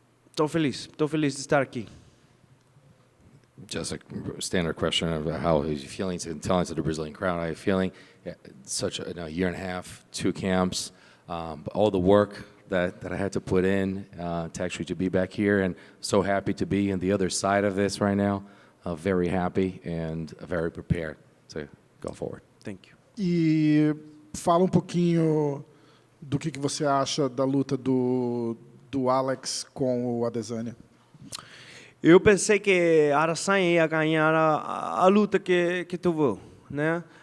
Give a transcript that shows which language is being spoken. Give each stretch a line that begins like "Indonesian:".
Portuguese: Estou feliz de estar aqui.
English: Just a standard question of how he's feeling, telling to the Brazilian crowd how you're feeling. Such a year and a half, 2 camps, all the work that I had to put in to actually to be back here, and so happy to be on the other side of this right now. Very happy and very prepared to go forward. Thank you.
Portuguese: E fala pouquinho do que você acha da luta do Alex com o Adesanya. Eu pensei que Adesanya ia ganhar a luta que teve, né?